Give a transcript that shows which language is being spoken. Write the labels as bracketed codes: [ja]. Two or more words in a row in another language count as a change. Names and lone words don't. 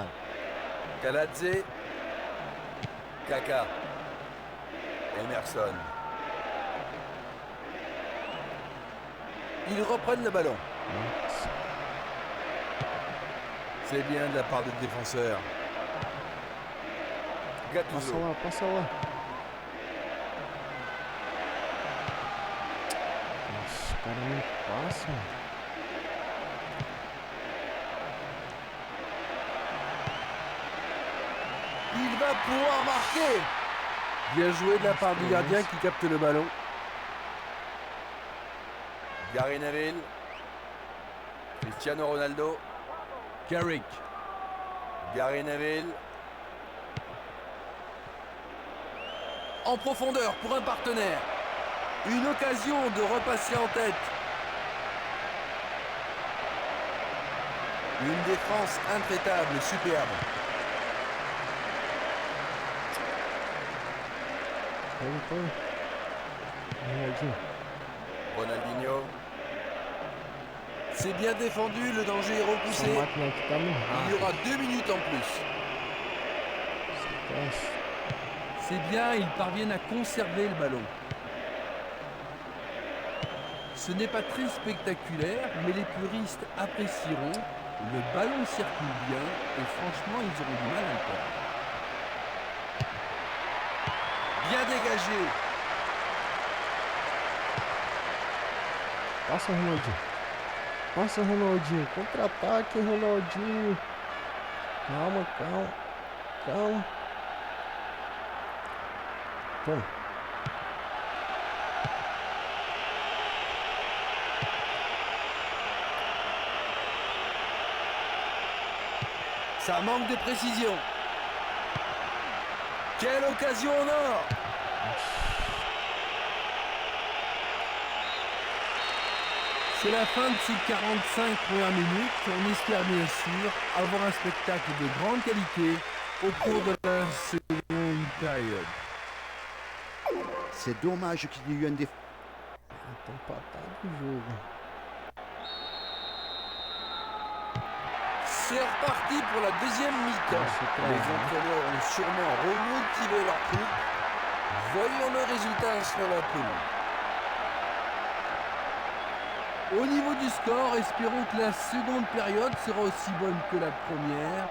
[fr] Kaladze. Kaka. Emerson. Ils reprennent le ballon. [pt] Nossa. [fr] C'est bien de la part du défenseur. [pt] Passa Gattuso. lá, passa lá. Nossa, o cara não passa. [fr] Il va pouvoir marquer. Bien joué de la part du gardien qui capte le ballon. Gary Neville. Cristiano Ronaldo. Carrick. Gary Neville. En profondeur pour un partenaire. Une occasion de repasser en tête. Une défense intraitable, superbe. [pt] Pega, pega. [fr] Ronaldinho. Ronaldinho. C'est bien défendu, le danger est repoussé. [pt] Essa máquina aqui tá no [fr] Il y [pt] rápido. [fr] aura 2 minutes en plus. [pt] Esquece. [fr] C'est bien, ils parviennent à conserver le ballon. Ce n'est pas très spectaculaire, mais les puristes apprécieront. Le ballon circule bien et franchement, ils auront du mal à le perdre. Bien dégagé. [pt] Passa, Ronaldinho. Passa, Ronaldinho. Contra-ataque, Ronaldinho. Calma, calma. Calma. Toma. [fr] Ça manque de précision. Quelle occasion en or! C'est la fin de ces 45 premières minutes. On espère bien sûr avoir un spectacle de grande qualité au cours de la seconde période. C'est dommage qu'il y ait eu un défaut. [pt] tá empatado o jogo. [fr] C'est reparti pour la deuxième mi-temps. Les entraîneurs ont sûrement remotivé leur troupe. Voyons le résultat sur la pelouse. Au niveau du score, espérons que la seconde période sera aussi bonne que la première.